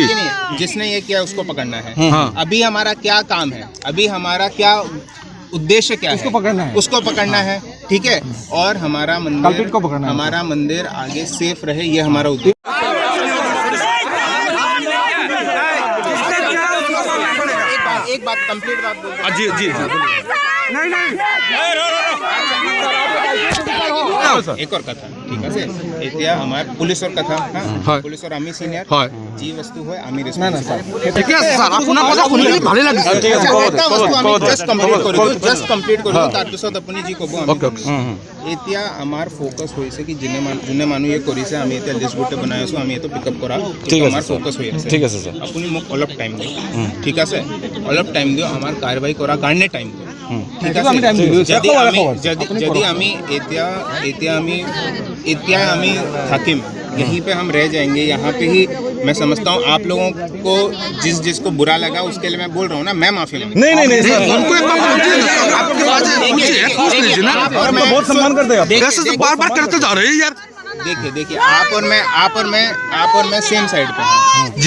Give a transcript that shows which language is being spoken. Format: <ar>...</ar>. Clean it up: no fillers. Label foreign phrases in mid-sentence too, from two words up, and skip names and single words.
<hi>जिसने ये किया उसको पकड़ना है। अभी हमारा क्या काम है अभी हमारा क्या उद्देश्य क्या है उसको पकड़ना है ठीक है और हमारा मंदिर आगे सेफ रहे ये हमारा उद्देश्य। एक बात कंप्लीट बात बोल जी नहीं एक और कथा ठीक</hi> <as>আছে এতিয়া আমাৰ পুলিচৰ কথা পুলিচৰ আমি সিনিয়ৰ যি বস্তু হয় আমি ৰেসপন্সিবল ঠিক আছে স্যার আপোনাৰ কথা শুনি ভালে লাগিছে ঠিক আছে</as> <en>just complete</en> <as>কৰিলো তাৰ পিছত আপুনি যি ক'ব এতিয়া আমাৰ ফোকাস হৈছে কি যোনে মানুহে কৰিছে আমি এতিয়া লিষ্ট বুটে বনাই আছো আমি এটো পিকআপ কৰা আমাৰ ফোকাস হৈ আছে ঠিক আছে স্যার আপুনি মোক অলপ টাইম দিয়ক ঠিক আছে অলপ টাইম দিয়ক আমাৰ কাৰ্যবাহী কৰা কাৰণে টাইম দিয়ক ঠিক আছে যদি আমি এতিয়া আমি থাকিম</as> <hi>यहीं पे हम रह जाएंगे यहाँ पे ही मैं समझता हूँ आप लोगों को जिसको बुरा लगा उसके लिए मैं बोल रहा हूँ ना मैं माफी मांगता हूं। नहीं उनको एक बात बहुत सम्मान करते हैं ऐसे तो बार करते जा रहे हैं यार। देखिए आप और मैं</hi> <en>same side</en> <hi>पे हैं जी।</hi>